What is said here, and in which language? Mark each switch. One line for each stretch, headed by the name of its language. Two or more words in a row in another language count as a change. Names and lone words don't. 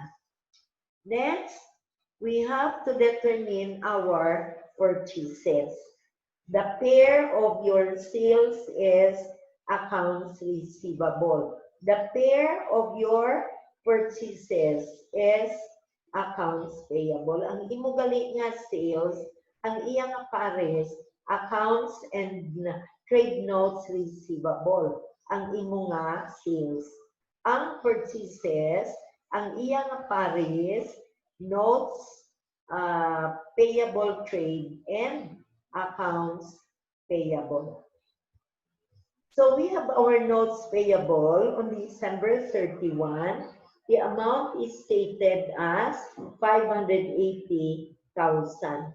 English: Next, we have to determine our purchases. The pair of your sales is accounts receivable. The pair of your purchases is accounts payable.
Hiligaynon: Ang imo gali nga sales, ang iyang pares,
English: accounts and trade notes receivable.
Hiligaynon: Ang imo nga sales. Ang purchases, ang iyang pares,
English: notes, payable trade, and accounts payable. So we have our notes payable on December 31. The amount is stated as 580,000.